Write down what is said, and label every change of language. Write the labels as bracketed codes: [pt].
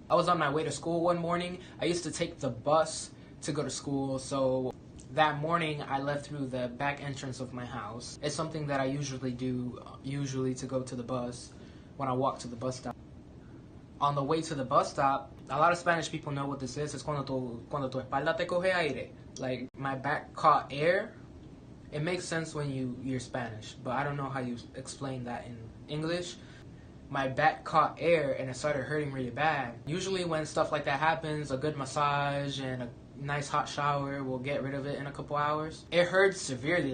[en] I was on my way to school one morning. I used to take the bus to go to school, so that morning I left through the back entrance of my house. It's something that I usually do, to go to the bus when I walk to the bus stop. On the way to the bus stop, a lot of Spanish people know what this is. [es] It's cuando tu espalda te coge aire. [en] Like, my back caught air. It makes sense when you're Spanish, but I don't know how you explain that in English. My back caught air and it started hurting really bad. Usually when stuff like that happens, a good massage and a nice hot shower will get rid of it in a couple hours. It hurt severely.